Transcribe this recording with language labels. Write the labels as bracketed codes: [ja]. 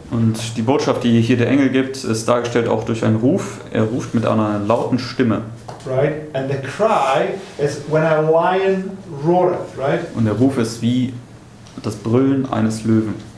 [de] Und die Botschaft, die hier der Engel gibt, ist dargestellt auch durch einen Ruf. Er ruft mit einer lauten Stimme. [en] Right, and the cry is when a lion roareth, right? [de] Und der Ruf ist wie das Brüllen eines Löwen.